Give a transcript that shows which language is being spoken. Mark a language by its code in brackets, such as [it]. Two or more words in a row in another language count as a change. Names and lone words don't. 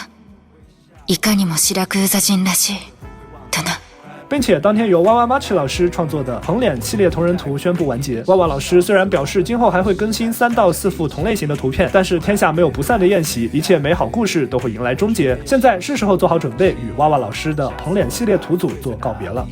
[ja] いかにもシラクーザ人らしい。とな。 [zh] 并且当天由哇哇 Machi 老师创作的横脸系列同人图宣布完结。哇哇老师虽然表示今后还会更新3到4幅同类型的图片，但是天下没有不散的宴席，一切美好故事都会迎来终结。现在是时候做好准备，与哇哇老师的横脸系列图组做告别了。